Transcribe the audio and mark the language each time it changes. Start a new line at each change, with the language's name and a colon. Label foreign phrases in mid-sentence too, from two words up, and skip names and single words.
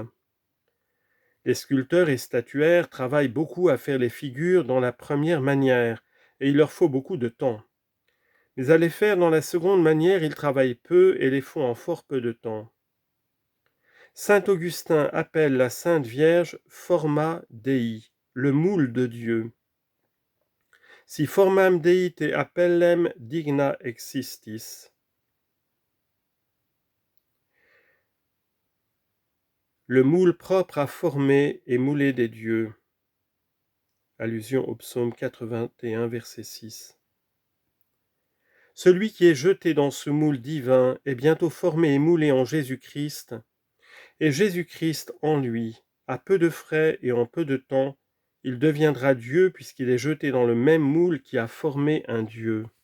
French: Les sculpteurs et statuaires travaillent beaucoup à faire les figures dans la première manière, et il leur faut beaucoup de temps. Mais à les faire dans la seconde manière, ils travaillent peu et les font en fort peu de temps. Saint Augustin appelle la Sainte Vierge
Latin: forma Dei,
French: le moule de Dieu.
Latin: Si formam Dei te appellem digna existis.
French: Le moule propre à former et mouler des dieux. Allusion au psaume 81, verset 6. Celui qui est jeté dans ce moule divin est bientôt formé et moulé en Jésus-Christ, et Jésus-Christ en lui, à peu de frais et en peu de temps, il deviendra Dieu puisqu'il est jeté dans le même moule qui a formé un Dieu.